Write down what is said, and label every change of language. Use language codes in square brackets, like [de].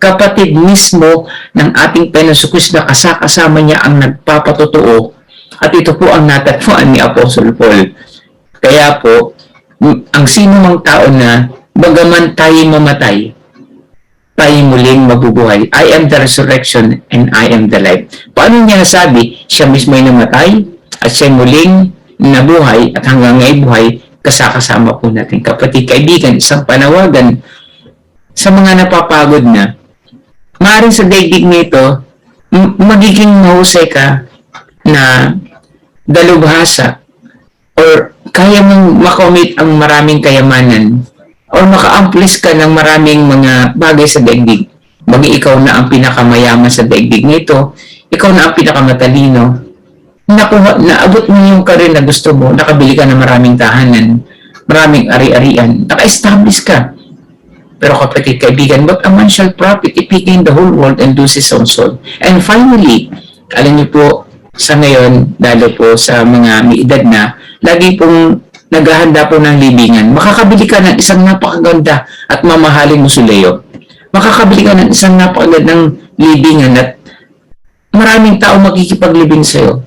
[tl] Kapatid mismo ng ating Panginoon Kristo na kasama niya ang nagpapatotoo. At ito po ang natatpuan ni Apostle Paul. Kaya po, ang sino mang tao na bagaman tayo mamatay, tayo muling mabubuhay. [en] I am the resurrection and I am the life. [tl] Paano niya nasabi? Siya mismo ay namatay at siya muling nabuhay at hanggang ngayon buhay, kasama po natin. Kapatid, kaibigan, isang panawagan sa mga napapagod na maaaring sa daigdig nito, magiging mahusay ka na dalubhasa or kaya mong makomit ang maraming kayamanan or maka-amplis ka ng maraming mga bagay sa daigdig. Maging ikaw na ang pinakamayaman sa daigdig nito, ikaw na ang pinakamatalino, naabot mo yung karir na gusto mo, nakabili ka ng maraming tahanan, maraming ari-arian, naka-establish ka. Pero kapatid, kaibigan, [en] what a man shall profit if he gain the whole world and lose his own soul? [tl] And finally, alam niyo po, sa ngayon, lalo po sa mga may edad na, lagi pong naghahanda po ng libingan. Makakabili ka ng isang napakaganda at mamahaling musuleyo. Makakabili ka ng isang napakagandang libingan at maraming tao makikipaglibing sa'yo.